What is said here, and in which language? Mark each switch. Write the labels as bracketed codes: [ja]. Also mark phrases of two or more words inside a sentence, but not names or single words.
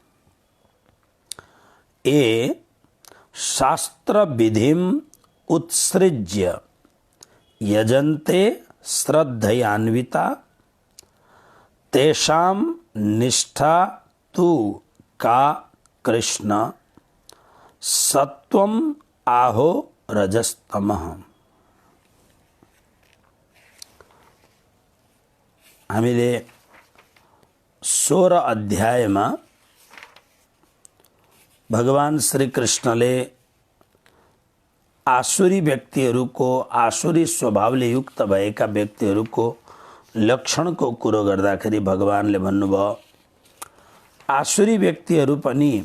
[sa] ये शास्त्र विधिम उत्सृज्य यजन्ते श्रद्धयान्विता तेषां निष्ठा तु का कृष्ण सत्वम आहो रजस्तमः। [ne] हामीले 16 अध्यायमा भगवान श्री कृष्णले आसुरी व्यक्तिहरूको, आसुरी स्वभावले युक्त भएका व्यक्तिहरूको लक्षणको कुरो गर्दाखेरि भगवानले भन्नुभयो, आसुरी व्यक्तिहरू पनि